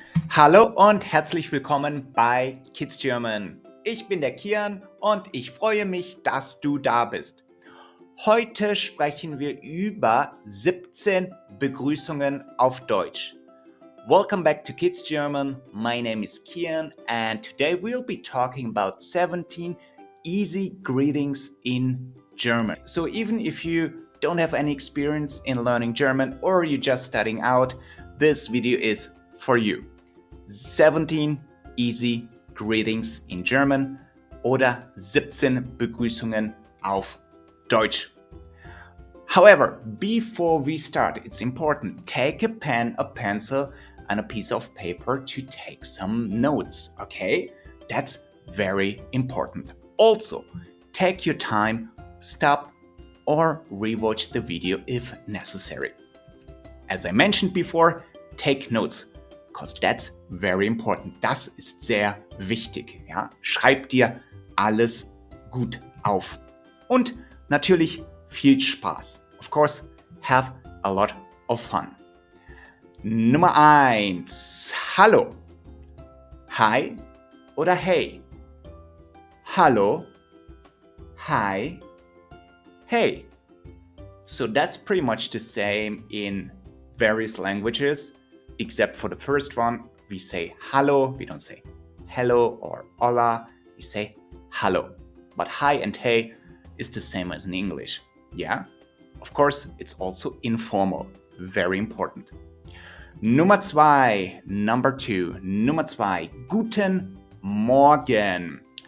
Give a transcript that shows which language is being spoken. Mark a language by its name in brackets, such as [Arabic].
[German] Hallo und herzlich willkommen bei KidsGerman. Ich bin der Kian und ich freue mich, dass du da bist. Heute sprechen wir über 17 Begrüßungen auf Deutsch. [English] Welcome back to KidsGerman. My name is Kian and today we'll be talking about 17 easy greetings in German. So even if you don't have any experience in learning German or you're just starting out, this video is for you. 17 easy greetings in German [German] oder 17 Begrüßungen auf Deutsch. [English] However, before we start, it's important, take a pen, a pencil, and a piece of paper to take some notes, okay? That's very important. Also, take your time, stop or rewatch the video if necessary. As I mentioned before, take notes. Because that's very important. [German] Das ist sehr wichtig. Ja? Schreib dir alles gut auf. Und natürlich viel Spaß. [English] Of course, have a lot of fun. [German] Nummer 1. Hallo. Hi oder hey. Hallo. Hi. Hey. [English] So that's pretty much the same in various languages. Except for the first one, we say hallo, we don't say hello or hola, we say hallo. But hi and hey is the same as in English, yeah? Of course, it's also informal, very important. [German] Nummer 2, [English] Number 2, [German] Guten Morgen.